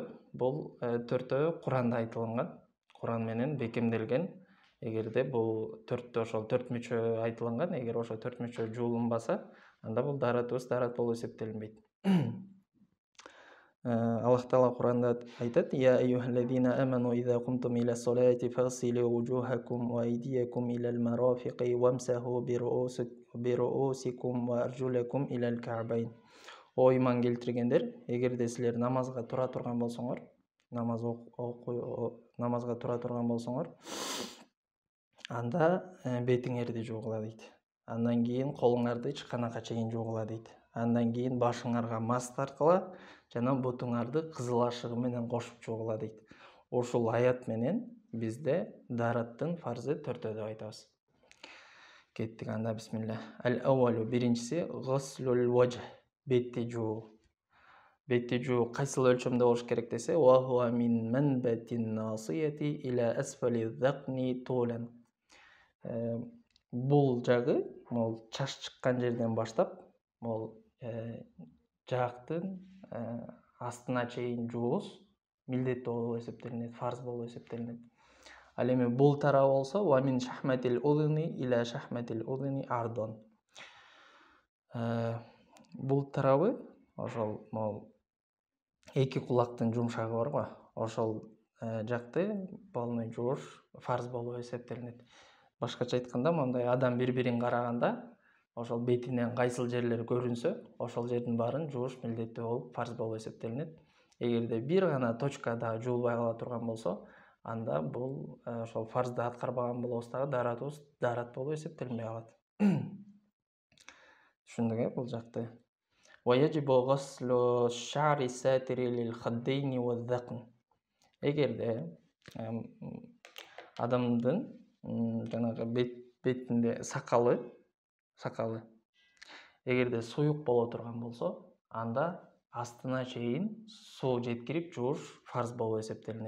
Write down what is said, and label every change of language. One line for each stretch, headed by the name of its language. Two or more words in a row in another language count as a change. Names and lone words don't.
Kyrgyz: Бул 4 Куранда айтылган. Куран менен бекемделген. Эгерде бул 4 ошол 4 мүчө айтылган, эгер ошо 4 мүчө жуулунбаса, анда бул даратыбыз дарат болуп эсептелинбейт. Аллах Таала Куранда айтат:
Arabic: "يا أيها الذين آمنوا إذا قمتم إلى الصلاة فاغسلوا وجوهكم وأيديكم إلى المرافق وامسحوا برءوسكم وأرجلكم إلى الكعبين."
Kyrgyz: О иман келтиргендер, эгерде силер намазга тура турган болсоңор, намазга тура турган болсоңор, анда бетиңерди жуугула дейт. Андан кийин колуңарды ичканакка чейин жуугула дейт. Андан кийин башыңарга мас тарткыла жана бутуңарды кызыл ашыгы менен кошуп жуугула дейт. Ушул аят менен бизде дараттын фарзы 4 деп айтабыз. Кеттик анда бисмилля. Ал-аввалу биринчиси
Arabic: غسل الوجه,
Kyrgyz: бетти жуу. Бетти жуу кайсыл өлчөмдө болуш керек десе,
Arabic: وهو من منبت الناصية إلى أسفل الذقن طولا.
Kyrgyz: Бул жагы, могул чаш чыккан жерден баштап, могул жаактын астына чейин жуубуз милдеттүү болуп эсептелинет, фарз болуп эсептелинет. Ал эми бул тарабы болсо,
Arabic: ومن شحمة الأذن إلى شحمة الأذن عرضا.
Kyrgyz: Бул тарабы ошол могул эки кулактын жумшагы бар го, ошол жакты полный жууш фарз болуп эсептелинет. Башкача айтканда, мондай адам бири-бирин караганда, ошол бетинен кайсыл жерлер көрүнсө, ошол жердин баарын жууш милдеттүү болуп, фарз болуп эсептелинет. Эгерде бир гана точкада жуулбай кала турган болсо, анда бул ошол фарзды аткарбаган болобуз дагы, даратыбыз дарат болуп эсептелинбей калат. Түшүндүк бул жакты.
Arabic: ويجب غسل الشعر الساتر للخدين والذقن.
Kyrgyz: Эгерде адамдын жанагы бетинде сакалы эгерде суюк боло турган болсо, анда астына чейин суу жеткирип жууш фарз болуп эсептелинет.